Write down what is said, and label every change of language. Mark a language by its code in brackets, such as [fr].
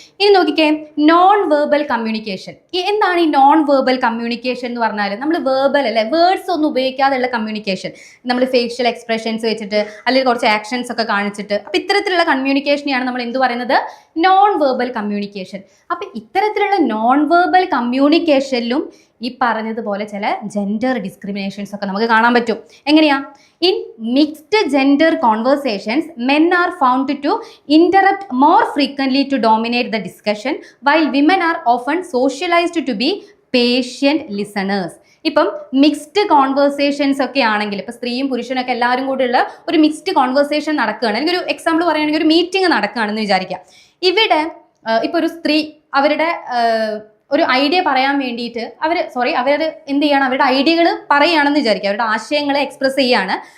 [ml] ഇനി നോക്കിക്കേ, non verbal communication. എന്താണ് ഈ നോൺ വേർബൽ കമ്മ്യൂണിക്കേഷൻ എന്ന് പറഞ്ഞാൽ, നമ്മൾ വേർബൽ അല്ലെ, വേർഡ്സ് ഒന്നും ഉപയോഗിക്കാതെയുള്ള കമ്മ്യൂണിക്കേഷൻ, നമ്മൾ ഫേഷ്യൽ എക്സ്പ്രഷൻസ് വെച്ചിട്ട് അല്ലെങ്കിൽ കുറച്ച് ആക്ഷൻസ് ഒക്കെ കാണിച്ചിട്ട്, അപ്പൊ ഇത്തരത്തിലുള്ള കമ്മ്യൂണിക്കേഷനെയാണ് നമ്മൾ എന്ത് പറയുന്നത്, നോൺ വേർബൽ കമ്മ്യൂണിക്കേഷൻ. അപ്പൊ ഇത്തരത്തിലുള്ള നോൺ വേർബൽ കമ്മ്യൂണിക്കേഷനിലും ഈ പറഞ്ഞതുപോലെ ചില ജെൻഡർ ഡിസ്ക്രിമിനേഷൻസ് ഒക്കെ നമുക്ക് കാണാൻ പറ്റും. എങ്ങനെയാ, [en] In mixed gender conversations men are found to interrupt more frequently to dominate the discussion, while women are often socialized to be patient listeners. [ml] ഇപ്പം മിക്സ്ഡ് കോൺവെർസേഷൻസ് ഒക്കെ ആണെങ്കിൽ, ഇപ്പൊ സ്ത്രീയും പുരുഷനൊക്കെ എല്ലാവരും കൂടെയുള്ള ഒരു മിക്സ്ഡ് കോൺവെർസേഷൻ നടക്കുകയാണ്, അല്ലെങ്കിൽ ഒരു എക്സാമ്പിൾ പറയുകയാണെങ്കിൽ ഒരു മീറ്റിംഗ് നടക്കുകയാണെന്ന് വിചാരിക്കാം. ഇവിടെ ഇപ്പൊ ഒരു സ്ത്രീ അവരുടെ ഒരു ഐഡിയ പറയാൻ വേണ്ടിയിട്ട് അവർ എന്ത് ചെയ്യണം, അവരുടെ ഐഡിയകൾ പറയുകയാണെന്ന് വിചാരിക്കുക, അവരുടെ ആശയങ്ങളെ എക്സ്പ്രസ് ചെയ്യാണ്.